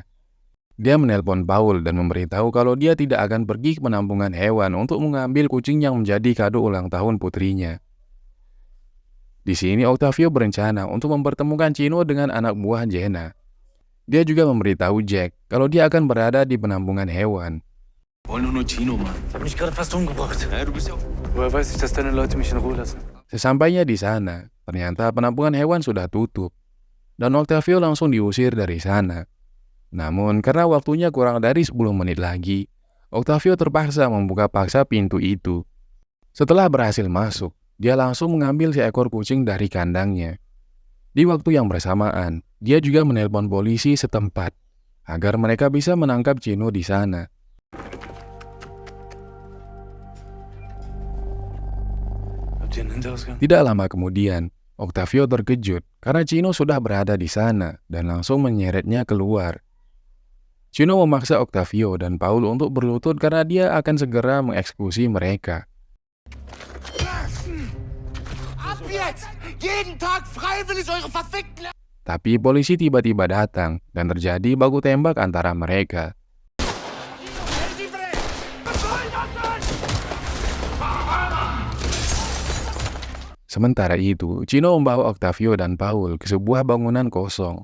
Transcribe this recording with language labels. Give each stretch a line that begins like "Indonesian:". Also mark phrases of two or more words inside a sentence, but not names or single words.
Indonesian: Dia menelpon Paul dan memberitahu kalau dia tidak akan pergi ke penampungan hewan untuk mengambil kucing yang menjadi kado ulang tahun putrinya. Di sini Octavio berencana untuk mempertemukan Chino dengan anak buah Jenna. Dia juga memberitahu Jack kalau dia akan berada di penampungan hewan.
German: Wollen nur Chino, Mann. Ich hab mich gerade fast umgebracht. Ja, du bist ja... Woher weiß ich, dass deine Leute mich in Ruhe lassen?
Indonesian: Sesampainya di sana, ternyata penampungan hewan sudah tutup. Dan Octavio langsung diusir dari sana. Namun karena waktunya kurang dari 10 menit lagi, Octavio terpaksa membuka paksa pintu itu. Setelah berhasil masuk, dia langsung mengambil seekor kucing dari kandangnya. Di waktu yang bersamaan, dia juga menelpon polisi setempat agar mereka bisa menangkap Chino di sana.
German: Habt ihr einen Hinterausgang?
Indonesian: Tidak lama kemudian, Octavio terkejut karena Chino sudah berada di sana dan langsung menyeretnya keluar. Chino memaksa Octavio dan Paul untuk berlutut karena dia akan segera mengeksekusi mereka.
German: Ab jetzt! Jeden Tag freiwillig eure verfickten...
Indonesian: Tapi polisi tiba-tiba datang dan terjadi baku tembak antara mereka. Sementara itu, Chino membawa Octavio dan Paul ke sebuah bangunan kosong.